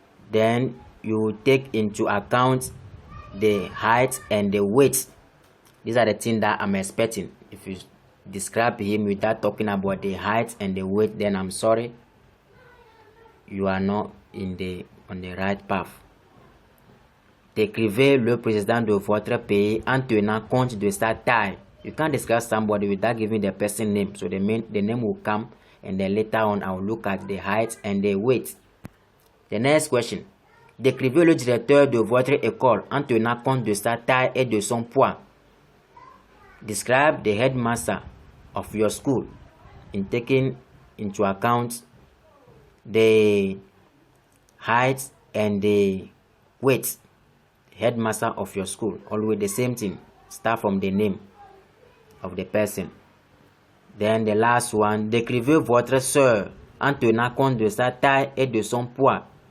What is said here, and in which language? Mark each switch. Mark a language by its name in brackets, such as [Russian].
[English] Then you take into account the height and the weight. These are the things that I'm expecting. If you describe him without talking about the height and the weight, then I'm sorry, you are not on the right path. [French] Décrivez le président de votre pays en tenant compte de sa taille. [English] You can't describe somebody without giving the person name. So the name will come, and then later on I will look at the height and the weight. The next question. [French] Décrivez le directeur de votre école en tenant compte de sa taille et de son poids. [English] Describe the headmaster of your school in taking into account the height and the weight. Headmaster of your school, always the same thing. Start from the name of the person. Then the last one, [French] décrivez votre sœur en tenant compte de sa taille et de son poids.